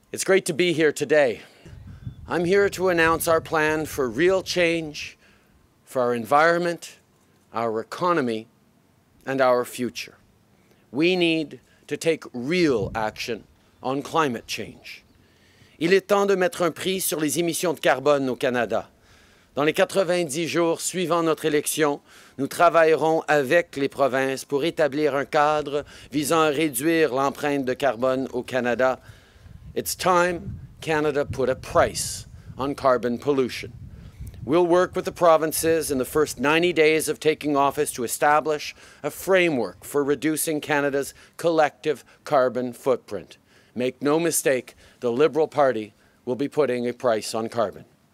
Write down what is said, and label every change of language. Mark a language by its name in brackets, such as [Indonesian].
[English] It's great to be here today. I'm here to announce our plan for real change for our environment, our economy, and our future. We need to take real action on climate change. [French] Il est temps de mettre un prix sur les émissions de carbone au Canada. Dans les 90 jours suivant notre élection, nous travaillerons avec les provinces pour établir un cadre visant à réduire l'empreinte de carbone au Canada. [English] It's time Canada put a price on carbon pollution. We'll work with the provinces in the first 90 days of taking office to establish a framework for reducing Canada's collective carbon footprint. Make no mistake, the Liberal Party will be putting a price on carbon.